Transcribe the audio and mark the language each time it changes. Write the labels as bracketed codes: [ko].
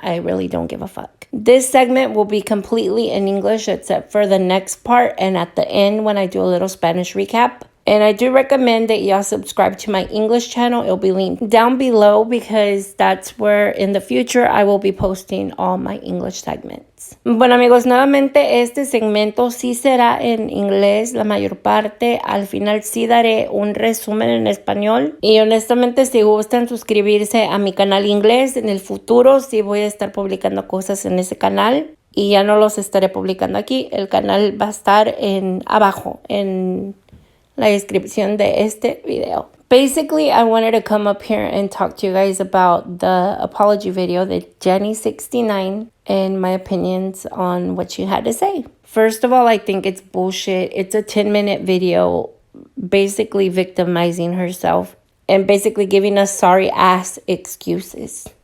[en] I really don't give a fuck. This segment will be completely in English except for the next part and at the end when I do a little Spanish recap. And I do recommend that y'all subscribe to my English channel. It'll be linked down below because that's where in the future I will be posting all my English segments. [es] Bueno amigos, nuevamente este segmento sí será en inglés la mayor parte. Al final sí daré un resumen en español. Y honestamente si gustan suscribirse a mi canal inglés, en el futuro sí voy a estar publicando cosas en ese canal. Y ya no los estaré publicando aquí. El canal va a estar abajo en la descripción de este video. [en] Basically, I wanted to come up here and talk to you guys about the apology video that Jenny69 and my opinions on what she had to say. First of all, I think it's bullshit. It's a 10-minute video basically victimizing herself and basically giving us sorry ass excuses.